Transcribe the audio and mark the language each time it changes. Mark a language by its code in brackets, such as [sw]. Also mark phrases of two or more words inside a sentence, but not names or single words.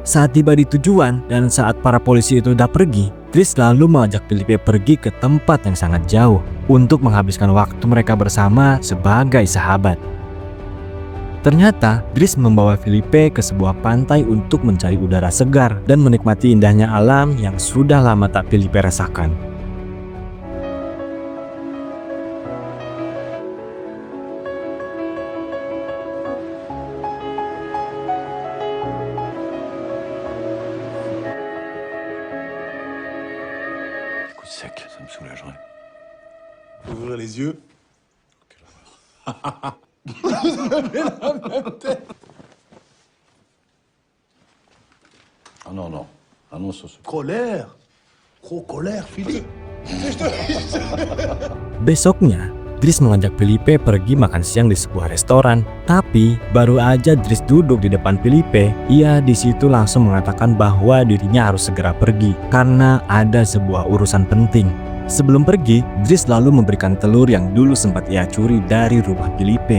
[id] Saat tiba di tujuan dan saat para polisi itu udah pergi, Dries lalu mengajak Philippe pergi ke tempat yang sangat jauh untuk menghabiskan waktu mereka bersama sebagai sahabat. Ternyata, Dries membawa Philippe ke sebuah pantai untuk mencari udara segar dan menikmati indahnya alam yang sudah lama tak Philippe rasakan. [fr] Coup sec, ça me soulagerait. Ouvrir les yeux. Vous avez la même tête. Ah non, non. Ah non, ça c'est... Colère. Gros colère, Philippe. [id] Besoknya, Dries mengajak Felipe pergi makan siang di sebuah restoran. Tapi baru aja Dries duduk di depan Felipe, ia di situ langsung mengatakan bahwa dirinya harus segera pergi karena ada sebuah urusan penting. Sebelum pergi, Dries lalu memberikan telur yang dulu sempat ia curi dari rumah Felipe.